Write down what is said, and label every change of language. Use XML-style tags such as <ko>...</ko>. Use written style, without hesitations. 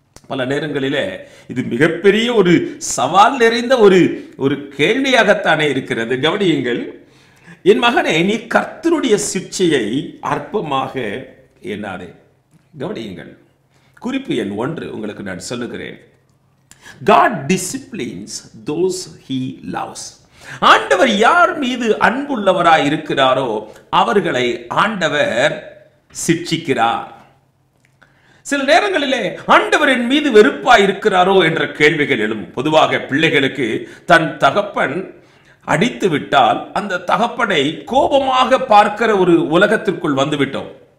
<ta>பல நேரங்களிலே இது மிகப்பெரிய ஒரு சவால் நிறைந்த ஒரு கேள்வியாகத்தானே இருக்கிறது. கவனியுங்கள், என் மகனே, நீ கர்த்தருடைய சிட்சையை அற்பமாக எண்ணாதே. கவனியுங்கள், குறிப்பு எண் 1 உங்களுக்கு நான் சொல்லுகிறேன்.</ta> <en>God disciplines those he loves.</en> <ta>ஆண்டவர் யார் மீது அன்புள்ளவராய் இருக்கிறாரோ அவர்களை ஆண்டவர் சிட்சிக்கிறார். சில நேரங்களிலே ஆண்டவரின் மீது வெறுப்பாய் இருக்கிறாரோ என்ற கேள்விகள் எழும். பொதுவாக பிள்ளைகளுக்கு தன் தகப்பன் அடித்து விட்டால் அந்த தகப்பனை கோபமாக பார்க்கிற ஒரு உலகத்திற்குள் வந்துவிட்டோம்.</ta>